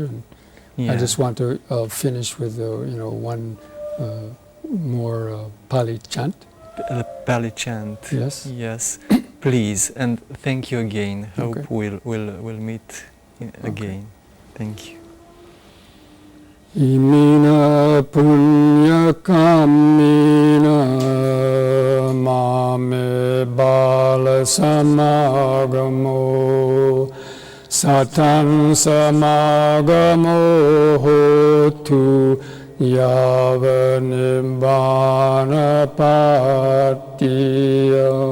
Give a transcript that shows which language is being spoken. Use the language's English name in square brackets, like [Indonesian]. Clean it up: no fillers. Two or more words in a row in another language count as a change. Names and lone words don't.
[English] And I just want to finish with one more Pali chant. Pali chant. Yes. Yes. Please, and thank you again. Hope we'll meet again. Thank you. [Pali] Imina punya kamina mame bala samagamo satan samagamo hotu yava nibbana patiya.